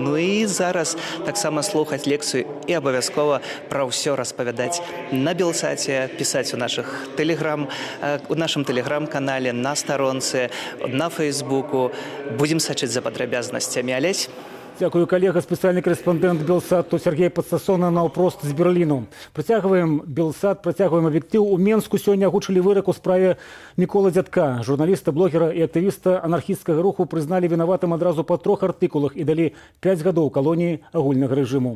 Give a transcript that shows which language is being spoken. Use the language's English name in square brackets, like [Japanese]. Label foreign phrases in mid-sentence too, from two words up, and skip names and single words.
[Belarusian] Ну і зараз таксама слухаць лекцыю і абавязкова пра ўсё распавядаць на Белсаце, пісаць у нашым тэлеграм-канале, на старонцы, на Фейсбуку. Будзем сачыць за падрабязнасцямі. Алесь? Дякую, [Russian] коллега, специальный корреспондент Белсату Сергей Подсасона [Belarusian] наўпрост з Берліну. Працягваем Белсат, працягваем аб'ектыў. У Менску сёння агучылі вырак у справе Міколы Дзядка. Журналіста, блогера і актывіста анархісцкага руху прызналі вінаватым адразу па 3 артыкулах і далі 5 гадоў калоніі агульнага рэжыму.